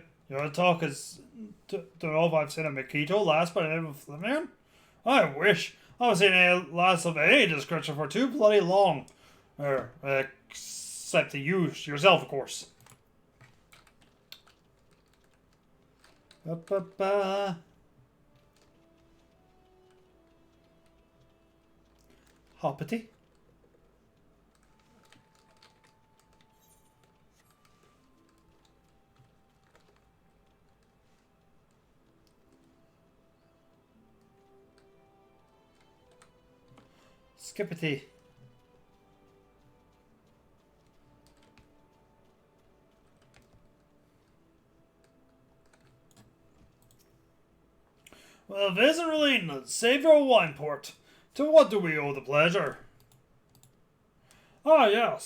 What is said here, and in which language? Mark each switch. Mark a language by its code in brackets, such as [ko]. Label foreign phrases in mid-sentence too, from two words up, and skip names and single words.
[en] You want to talk as... Don't know if I've seen a Makito last, but I never Flamin. I wish. I haven't seen any last of any description for too bloody long. Except to you yourself, of course. Ba-ba-ba. Hoppity. Skippity. Well, if it isn't really Savior Wineport, to what do we owe the pleasure? Ah, yes.